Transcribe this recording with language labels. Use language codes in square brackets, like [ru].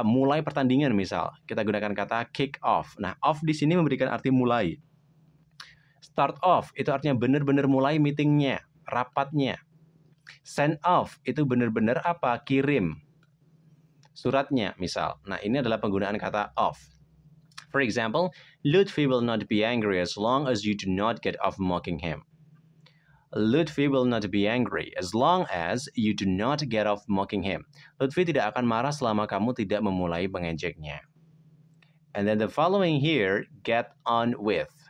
[id] Mulai pertandingan misal. Kita gunakan kata kick off. Nah, off di sini memberikan arti mulai. Start off, itu artinya benar-benar mulai meetingnya. Rapatnya. Send off itu benar-benar apa? Kirim suratnya misal. Nah, ini adalah penggunaan kata off. [en] For example, Lutfi will not be angry as long as you do not get off mocking him. Lutfi will not be angry as long as you do not get off mocking him. [id] Lutfi tidak akan marah selama kamu tidak memulai mengejeknya. [en] And then the following here, get on with.